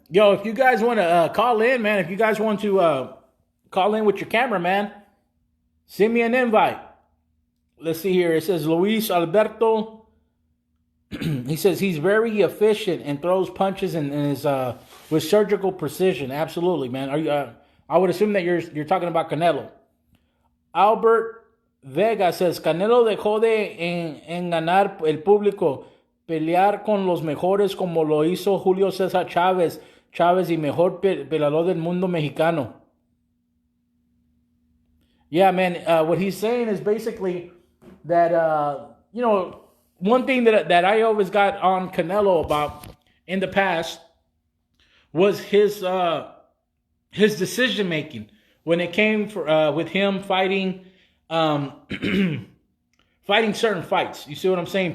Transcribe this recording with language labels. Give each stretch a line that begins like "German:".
English: Yo, if you guys want to call in, man, if you guys want to call in with your camera, man, send me an invite. Let's see here. It says Luis Alberto. He says he's very efficient and throws punches and is with surgical precision. Absolutely, man. Are you? I would assume that you're talking about Canelo. Albert Vega says
Spanish: Canelo dejó de enganar el público, pelear con los mejores como lo hizo Julio César Chávez y mejor peleador del mundo mexicano.
English: Yeah, man. What he's saying is basically that one thing that I always got on Canelo about in the past was his decision making when it came with him fighting fighting certain fights. You see what I'm saying?